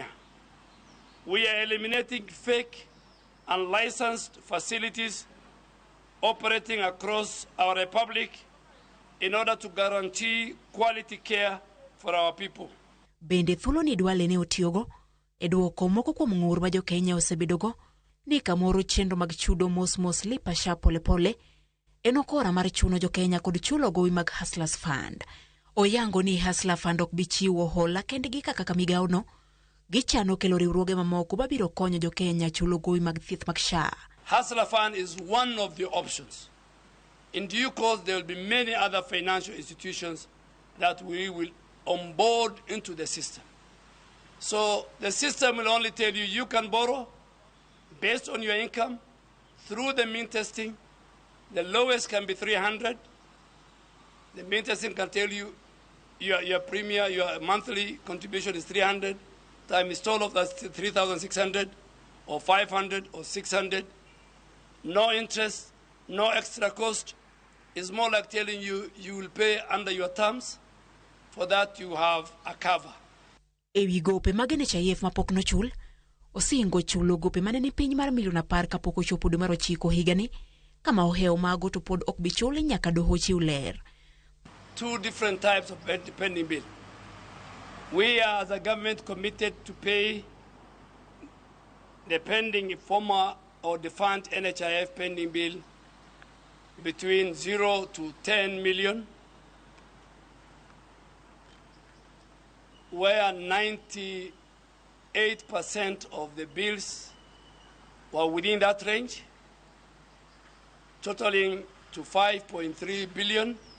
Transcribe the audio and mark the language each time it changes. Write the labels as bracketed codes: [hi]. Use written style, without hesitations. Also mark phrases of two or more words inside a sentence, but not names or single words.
[en] We are eliminating fake and licensed facilities operating across our republic in order to guarantee quality care for our people. [luo] Bende thulo ni Duale ne otiogo e duoko moko kuom ng'ur ma jo Kenya osebedogo ni kamoro chenro mag chudo mos lipa SHA pole en okora mar chuno jo Kenya kod chulo gowi mag SHA Fund. Oyango ni SHA Fund ok bi chiwo hola kendgi kaka Migao no gichano kelo riwruoge mamoko babiro konyo jo Kenya chulo gowi mag thieth mag SHA. [en] SHA Fund is one of the options. In due course, there will be many other financial institutions that we will onboard into the system. So the system will only tell you you can borrow based on your income through the mean testing. The lowest can be 300. The mean testing can tell you your premium, your monthly contribution is 300. Time install of that's 3,600 or 500 or 600. No interest, no extra cost. It's more like telling you you will pay under your terms. For that you have a cover. [luo] Ewi gope magene SHA mapok no chul, osingo chulo gope maneni piny mar milion 10 kapok ochopo dwe mar 9 higani, kama oheo mago to pod ok bi chule nyaka doho chiw ler. [en] Two different types of pending bill. We are as a government committed to pay the pending former or defunct NHIF pending bill between 0 to 10 million, where 98% of the bills were within that range, totaling to 5.3 billion.